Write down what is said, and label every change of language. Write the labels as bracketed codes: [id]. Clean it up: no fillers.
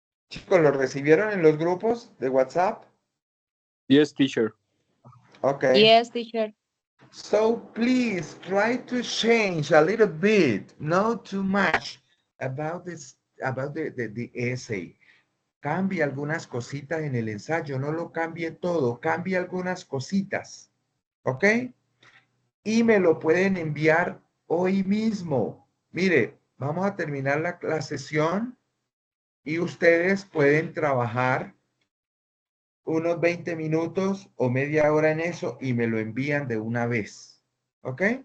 [es] Chicos, ¿lo recibieron en los grupos de WhatsApp? [en] Yes, teacher. Okay. Yes, teacher. So please try to change a little bit, not too much, about the essay. [es] Cambie algunas cositas en el ensayo, no lo cambie todo, cambie algunas cositas, ¿ok? Y me lo pueden enviar hoy mismo. Mire, vamos a terminar la sesión y ustedes pueden trabajar unos 20 minutos o media hora en eso y me lo envían de una vez, ¿ok?